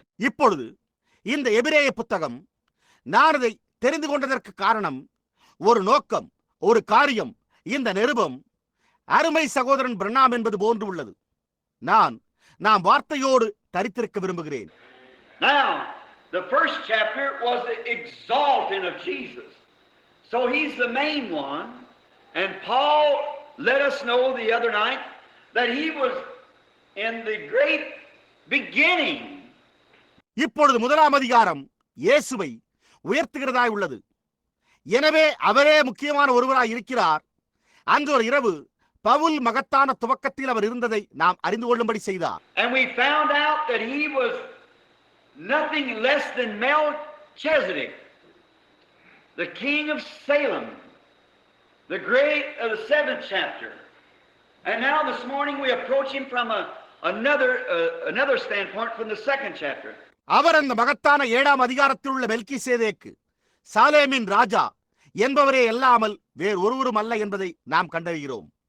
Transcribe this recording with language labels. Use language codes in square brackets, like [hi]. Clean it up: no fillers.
[ta] இப்பொழுது இந்த எபிரேய புத்தகம் நான் அதை தெரிந்து கொண்டதற்கு காரணம், ஒரு நோக்கம், ஒரு காரியம். இந்த நிருபம் அருமை சகோதரன் பிரணாம் என்பது போன்று உள்ளது. நாம் வார்த்தையோடு தரித்திருக்க விரும்புகிறேன். [en] Now, the first chapter was the exalting of Jesus. So he's the main one, and Paul let us know the other night that he was in the great beginning. [ta] இப்பொழுது முதலாம் அதிகாரம் இயேசுவை உயர்த்துகிறதாய் உள்ளது. எனவே அவரே முக்கியமான ஒருவராய் இருக்கிறார். அன்று ஒரு இரவு பவுல் மகத்தான துவக்கத்தில் அவர் இருந்ததை நாம் அறிந்து கொள்ளும்படி செய்தார். [en] And we found out that he was nothing less than Melchizedek, the king of Salem, the great of the 7th chapter. And now this morning we approach him from another standpoint from the 2nd chapter. [ta] அவர் அந்த மகத்தான 7ஆம் அதிகாரத்தில் உள்ள மெல்கிசேதேக்கு, சாலேமின் ராஜா என்பவரே அல்லாமல் வேறு ஒருவரும் அல்ல என்பதை நாம் கண்டறிகிறோம்.